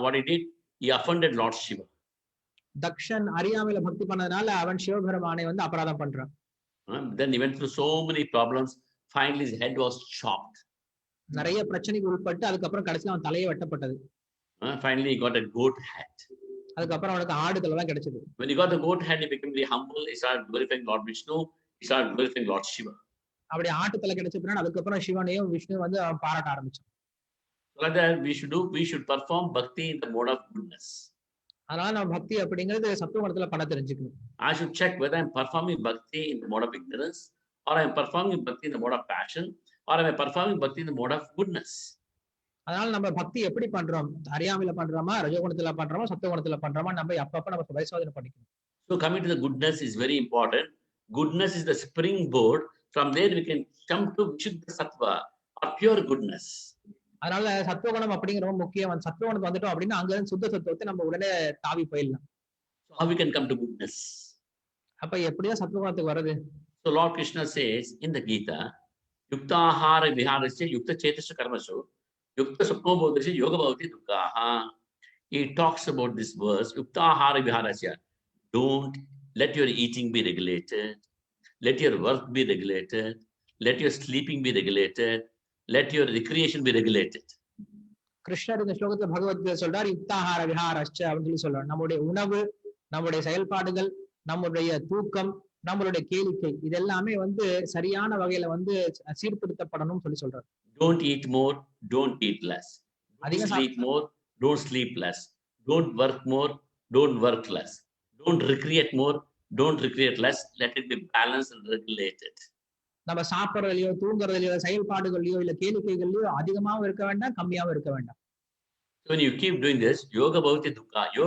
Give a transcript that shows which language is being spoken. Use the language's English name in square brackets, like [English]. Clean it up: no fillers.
[English] What he did? He offended Lord Shiva. [Tamil] Dakshan அறியாமையில பக்தி பண்ணதுனால அவன் சிவபெருமானை வந்து அபராதம் பண்றான். [English] Then he went through so many problems. Finally, his head was chopped. [Tamil] நிறைய பிரச்சனைக்கு உட்பட்டு அதுக்கப்புறம் கடைசியில அவன் தலையை வெட்டப்பட்டது. [English] Finally, he got a goat head. [Tamil] அதுக்கப்புறம் அவனுக்கு ஆடுதல் எல்லாம் கிடைச்சது. [English] When he got the goat head, he became very humble. He started glorifying Lord Vishnu. He started glorifying Lord Shiva. [Tamil] அப்படி ஆட்டுத்தலை கிடைச்ச பிறகு அதுக்கப்புறம் சிவனையும் விஷ்ணு வந்து அவன் பாராட்ட ஆரம்பிச்சான். [English] So like that, we should perform bhakti in the mode of goodness. [Tamil] அதனால நம்ம பக்தி அப்படிங்கிறது சத்துவகுணத்துல பண்ண தெரிஞ்சுக்கணும். [English] I should check whether I'm performing bhakti in the mode of ignorance, or I'm performing bhakti in the mode of passion, or am I performing bhakti in the mode of goodness. [Tamil] அதனால நம்ம பக்தி எப்படி பண்றோம், அறியாமையில பண்றோமா, ரஜோகுணத்துல பண்றோமா, சத்துவகுணத்துல பண்றோமா, நம்ம அப்பப்ப நம்ம பரிசோதனை பண்ணிக்கணும். [English] So coming to the goodness is very important. Goodness is the springboard. From there we can come to Vishuddha Sattva or pure goodness. [Tamil] அதனால சத்துவகுணம் அப்படிங்கிற முக்கியம். சத்துவகுணம் வந்துட்டோம் அப்படின்னா அங்க இருந்து சுத்த சத்துவத்தை நம்ம உடனே தாவி போயிடலாம். [English] So how we can come to goodness? [Tamil] அப்ப எப்படிதான் சத்துவகுணத்துக்கு வருது? [English] So Lord Krishna says in the Gita, [Sanskrit] Yuktahara Viharasya Yukta Chetasya Karmasu Yukta Sapno Bodhasya Yoga Bhavati Dukkaha. [English] He talks about this verse, [Sanskrit] Yuktahara Viharasya. [English] Don't let your eating be regulated. Let your work be regulated. Let your sleeping be regulated. Let your recreation be regulated. [Tamil] கிருஷ்ணர் இந்த ஸ்லோகத்துல பகவத்கீதை சொல்றார், [Sanskrit] யுக்தாஹார விஹாரஸ்ச [Tamil] அப்படின்னு சொல்லி சொல்றார். நம்முடைய உணவு, நம்முடைய செயல்பாடுகள், நம்முடைய தூக்கம், நம்மளுடைய கேளிக்கை இது எல்லாமே வந்து சரியான வகையில வந்து சீர்திருத்தப்படணும்னு சொல்லி சொல்றார். [English] Don't eat more, don't eat less. Don't sleep more, don't sleep less. Don't work more, don't work less. Don't recreate more, don't recreate less. Let it be balanced and regulated. [Tamil] நம்ம சாப்பிட்றதுலயோ, தூங்குறதுலயோ, செயல்பாடுகள்லயோ, இல்ல கேளிக்கைகள்லயோ அதிகமாவும் இருக்க வேண்டாம், கம்மியாவும் இருக்க வேண்டாம். [English] So when you keep doing this, [Sanskrit] yoga bhavati dukkha.